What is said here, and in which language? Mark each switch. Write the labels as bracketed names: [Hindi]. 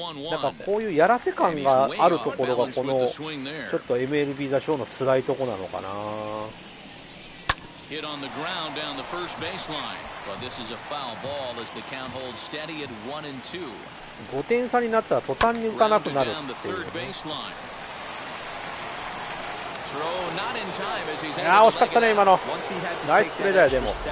[Japanese] なんかこういうやらせ感があるところが、このちょっと MLB The Show の辛いとこなのかな。 [English] Hit on the ground down the first baseline. But this is a foul ball as the count holds steady at 1-2. [Japanese] 5点差になったら途端に打たなくなるっていう。いやー惜しかったね今の。ナイスプレーだよでも。